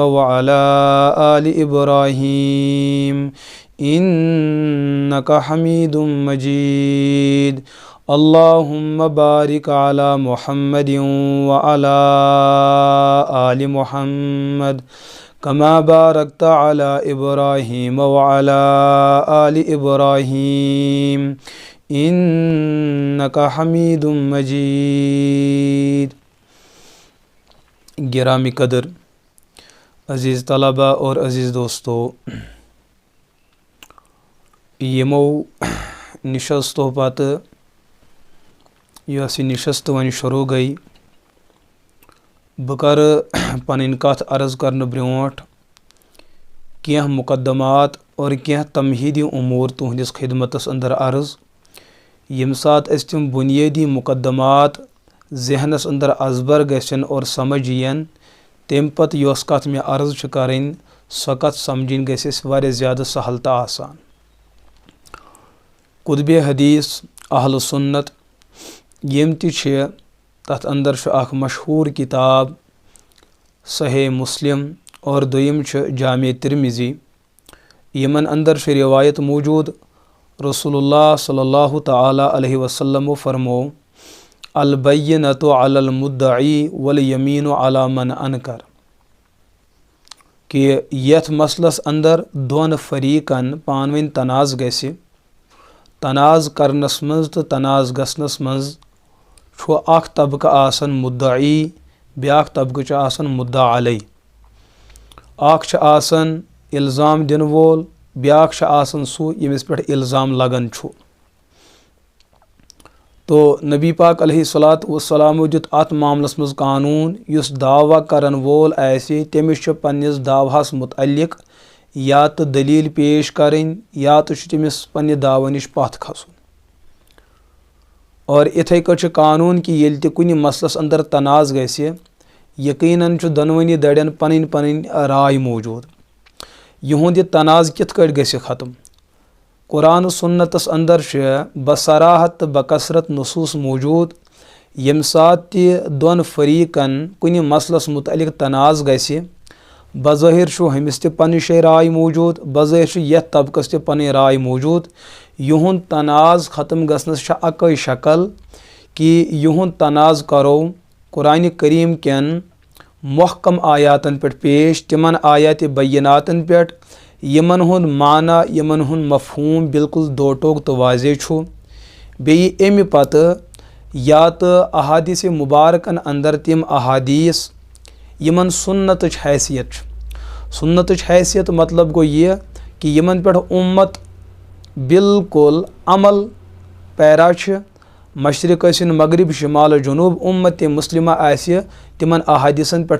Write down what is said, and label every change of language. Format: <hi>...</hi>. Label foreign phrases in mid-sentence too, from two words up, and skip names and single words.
<ar>وعلى آل إبراهيم إنك حميد مجيد اللهم بارك على محمد وعلى آل محمد كما باركت على إبراهيم وعلى آل إبراهيم إنك حميد مجيد.</ar> <ur>گرامی قدر عزیز طلبہ اور عزیز دوستوں,</ur> <ks>यमो निशस्तो पत यह निशस्त वन शुरू गई बकर पन कथ अर्ज़ करने ब्रोट क्या मुकदमात और क्या तमहीदी उमूर तुहदिस खिदमतस अंदर अर्ज़ यम सात तम बुनियादी मुकदमात जहनस अंदर अजबर गसन और समझ यन तम पत यस कथ में अर्ज़ करें सो कथ समझन गस वारिया ज़्यादा सहल तो आसान। कुतुबे हदीस अहल सुन्नत यम तथ अंदर अख मशहूर किताब सही मुस्लिम और दोयम जामे तिरमिज़ी यमन अंदर रिवायत मौजूद रसूलुल्लाह</ks> <ar>صلى الله تعالى عليه وسلم</ar> <ks>फरमो</ks> <ar>البينة على المدعي واليمين على من أنكر</ar> <ks>कि यथ मसलस अंदर दोन फरीकन पानवन तनाज़ गसि तनाज़ करनस मज तो तनाज़ गसनस मज छो अख तबका आसन मुद्दई ब्याख तबक आसन मुद्दा अलई अख आसन इल्ज़ाम दिन वोल ब्याख आसन सू यमिस पे इल्ज़ाम लगन छो। तो नबी पाक</ks> <ar>عليه الصلاة والسلام</ar> <ks>दित अत मामलस मज कानून युस दावा करन वोल आसे तमिस पन्निस दावाहस मुतअल्लिक या तो दलील पेश करें या तो तमिस पन्ने दावा निश पथ खसन। और इथे कट कानून कि येल ते कुनि मसलस अंदर तनाज़ गसे यकीनन दनवनी दड़न पन पन राय मौजूद यहुंद तनाज़ कित कट गसे ख़त्म। कुरान सुन्नतस अंदर बसराहत बकसरत नसूस मौजूद यम सात दोन फरीकन कुनि मसलस मुतअल्लिक तनाज़ गसे बज़ाहिर हमिस ते पन्नि शे राय मौजूद बज़ाहिर यथ तबकस ते पन्नि राय मौजूद युहुंद तनाज़ ख़त्म गसनस अकै शक्ल कि युहुंद तनाज़ करो कुरान करीम केन महकम आयातन पे पेश तिमन आयात बय्यनातन पे यमन हुंद माना यमन हुंद मफहूम बिल्कुल दो टोक तो वाज़े छु बेयि एमि पत या तो अहादीस मुबारकन अंदर तिम अहादीस यमन सुन्नत हैसियत मतलब गो ये कि यमन पे उम्मत बिल्कुल अमल पैरा मशरिक मगरिब शुमाल जुनूब उम्मत मुस्लिमा आसि तिमन अहादीसन पे</ks>